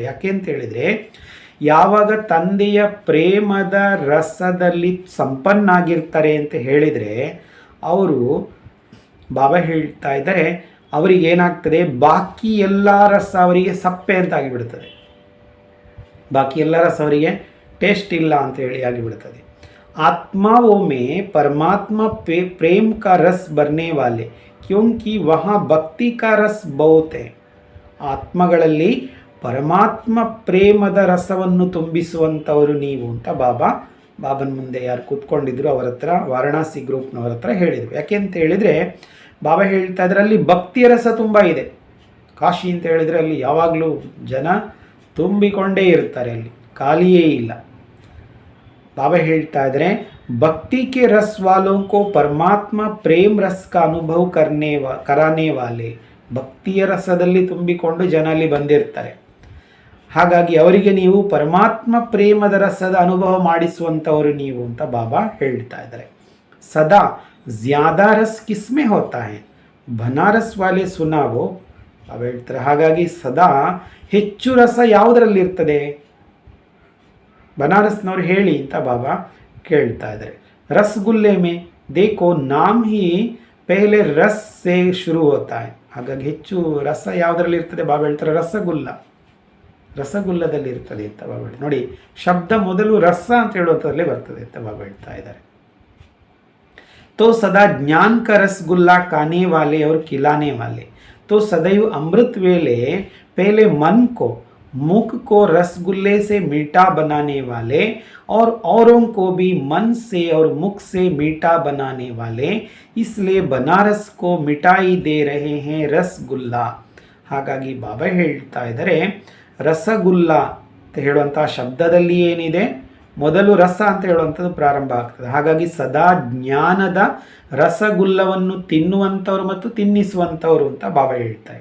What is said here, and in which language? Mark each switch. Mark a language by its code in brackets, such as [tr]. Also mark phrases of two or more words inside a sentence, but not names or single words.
[kn] ಯಾಕೆ ಅಂತ ಹೇಳಿದರೆ, ಯಾವಾಗ ತಂದೆಯ ಪ್ರೇಮದ ರಸದಲ್ಲಿ ಸಂಪನ್ನಾಗಿರ್ತಾರೆ ಅಂತ ಹೇಳಿದರೆ ಅವರು, ಬಾಬಾ ಹೇಳ್ತಾ ಇದ್ದಾರೆ, ಅವರಿಗೆ ಏನಾಗ್ತದೆ, ಬಾಕಿ ಎಲ್ಲ ರಸ ಅವರಿಗೆ ಸಪ್ಪೆ ಅಂತ ಆಗಿಬಿಡ್ತದೆ, ಬಾಕಿ ಎಲ್ಲ ರಸ ಅವರಿಗೆ ಟೇಸ್ಟ್ ಇಲ್ಲ ಅಂತ ಹೇಳಿ ಆಗಿಬಿಡ್ತದೆ. [hi] आत्माओं में परमात्मा प्रेम का रस भरने वाले, क्योंकि वहाँ भक्ति का रस बहुत है. [kn] ಆತ್ಮಗಳಲ್ಲಿ ಪರಮಾತ್ಮ ಪ್ರೇಮದ ರಸವನ್ನು ತುಂಬಿಸುವಂಥವರು ನೀವು ಅಂತ ಬಾಬನ ಮುಂದೆ ಯಾರು ಕೂತ್ಕೊಂಡಿದ್ರು ಅವರ ಹತ್ರ, ವಾರಣಾಸಿ ಗ್ರೂಪ್ನವರ ಹತ್ರ ಹೇಳಿದರು. ಯಾಕೆ ಅಂತ ಹೇಳಿದರೆ, ಬಾಬಾ ಹೇಳ್ತಾ ಇದ್ರೆ ಅಲ್ಲಿ ಭಕ್ತಿಯ ರಸ ತುಂಬ ಇದೆ. ಕಾಶಿ ಅಂತ ಹೇಳಿದರೆ ಅಲ್ಲಿ ಯಾವಾಗಲೂ ಜನ ತುಂಬಿಕೊಂಡೇ ಇರ್ತಾರೆ, ಅಲ್ಲಿ ಖಾಲಿಯೇ ಇಲ್ಲ. बाबा ಹೇಳ್ತಾ ಇದ್ದಾರೆ, [hi] भक्ति के रस वालों को परमात्मा प्रेम रस का अनुभव कराने वाले, [kn] ಭಕ್ತಿಯ ರಸದಲ್ಲಿ ತುಂಬಿಕೊಂಡು ಜನ ಅಲ್ಲಿ ಬಂದಿರ್ತಾರೆ. ಹಾಗಾಗಿ ಅವರಿಗೆ ನೀವು ಪರಮಾತ್ಮ ಪ್ರೇಮದ ರಸದ ಅನುಭವ ಮಾಡಿಸುವಂಥವರು ನೀವು ಅಂತ ಬಾಬಾ ಹೇಳ್ತಾ ಇದ್ದಾರೆ. [hi] सदा ज़्यादा रस किसमें होता है, बनारस वाले सुनाओ [kn] ಬಾಬಾ ಹೇಳ್ತಾರೆ. ಹಾಗಾಗಿ ಸದಾ ಹೆಚ್ಚು ರಸ ಯಾವುದರಲ್ಲಿ ಇರ್ತದೆ, ಬನಾರಸ್ನವ್ರು ಹೇಳಿ ಅಂತ ಬಾಬಾ ಕೇಳ್ತಾ ಇದ್ದಾರೆ. [hi] रसगुल्ले में देखो नाम ही पहले रस से शुरू होता है. [kn] ಹಾಗಾಗಿ ಹೆಚ್ಚು ರಸ ಯಾವುದರಲ್ಲಿ ಇರ್ತದೆ, ಬಾಬಾ ಹೇಳ್ತಾರೆ ರಸಗುಲ್ಲದಲ್ಲಿ ಇರ್ತದೆ ಅಂತ ಬಾಬಾ ಹೇಳಿ. ನೋಡಿ, ಶಬ್ದ ಮೊದಲು ರಸ ಅಂತ ಹೇಳುವಂಥದ್ರಲ್ಲೇ ಬರ್ತದೆ ಅಂತ ಬಾಬಾ ಹೇಳ್ತಾ ಇದ್ದಾರೆ. [hi] तो सदा ज्ञान का रसगुल्ला खाने वाले और खिलाने वाले, तो सदैव अमृत वेले पहले मन को, मुख को रसगुल्ले से मीठा बनाने वाले और औरों को भी मन से और मुख से मीठा बनाने वाले, इसलिए बनारस को मिठाई दे रहे हैं रसगुल्ला. [kn] ಹಾಗಾಗಿ ಬಾಬಾ ಹೇಳ್ತಾ ಇದ್ದಾರೆ, ರಸಗುಲ್ಲ ಅಂತ ಹೇಳುವಂಥ ಶಬ್ದದಲ್ಲಿ ಏನಿದೆ, ಮೊದಲು ರಸ ಅಂತ ಹೇಳುವಂಥದ್ದು ಪ್ರಾರಂಭ ಆಗ್ತದೆ. ಹಾಗಾಗಿ ಸದಾ ಜ್ಞಾನದ ರಸಗುಲ್ಲವನ್ನು ತಿನ್ನುವಂಥವ್ರು ಮತ್ತು ತಿನ್ನಿಸುವಂಥವ್ರು ಅಂತ ಬಾಬಾ ಹೇಳ್ತಾರೆ.